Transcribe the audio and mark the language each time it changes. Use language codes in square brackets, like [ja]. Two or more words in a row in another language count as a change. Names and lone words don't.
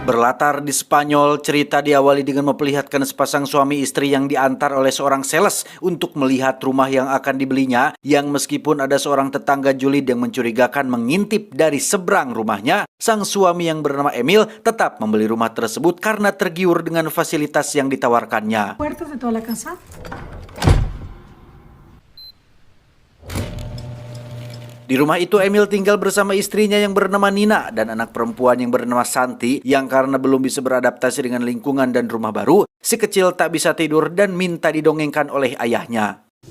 [id] Berlatar di Spanyol, cerita diawali dengan memperlihatkan sepasang suami istri yang diantar oleh seorang sales untuk melihat rumah yang akan dibelinya, yang meskipun ada seorang tetangga julid yang mencurigakan mengintip dari seberang rumahnya, sang suami yang bernama Emil tetap membeli rumah tersebut karena tergiur dengan fasilitas yang ditawarkannya. [es] Puertas de toda la casa. [id] Di rumah itu Emil tinggal bersama istrinya yang bernama Nina dan anak perempuan yang bernama Santi, yang karena belum bisa beradaptasi dengan lingkungan dan rumah baru, si kecil tak bisa tidur dan minta didongengkan oleh ayahnya.